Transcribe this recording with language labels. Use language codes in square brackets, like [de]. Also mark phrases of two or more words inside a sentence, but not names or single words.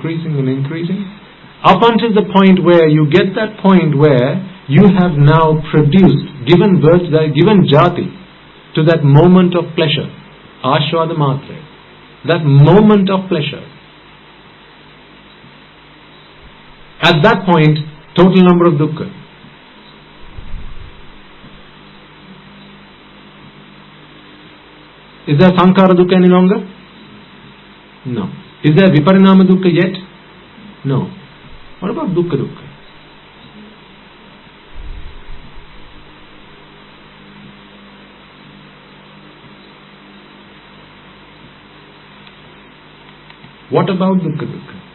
[en] Up until the point where you get that point where you have now produced, given birth, given jati to that moment of pleasure, [pi] ashvada matre, [en] that moment of pleasure. At that point, total number of dukkha. Is there [pi] sankhara dukkha [en] any longer? No. Is there [pi] viparinama dukkha [en] yet? No. What about [pi] dukkha dukkha? [en] What about [pi] dukkha dukkha?